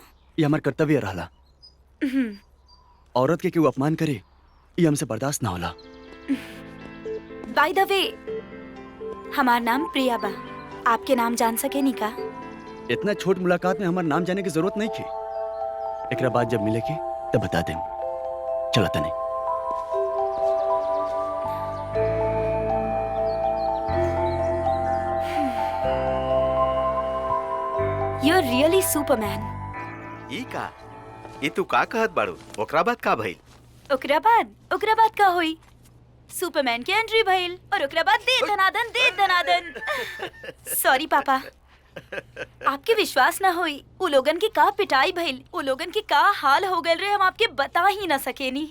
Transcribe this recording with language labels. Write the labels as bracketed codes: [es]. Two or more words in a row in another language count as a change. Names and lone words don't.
[bho] ये हमार कर्तव्य रहला औरत के केहू अपमान करे ये हमसे बर्दाश्त ना होला [en] by the way [bho] हमार नाम प्रिया बा, आपके नाम जान सके नी का? इतना छोट मुलाकात में हमार नाम जाने की जरूरत नहीं थी एकरा बाद जब मिले के तब बता देम चला तने [en] You are really Superman. [bho] ई का ई तू का कहत बाड़ू ओकरा बाद का भइल ओकरा बाद का हुई? सुपरमैन के एंट्री भइल और ओकरा बाद दे धनादन सॉरी पापा, आपके विश्वास ना होई उ लोगन की का पिटाई भइल, उ लोगन की का हाल हो गइल रे, हम आपके बता ही ना सकेनी।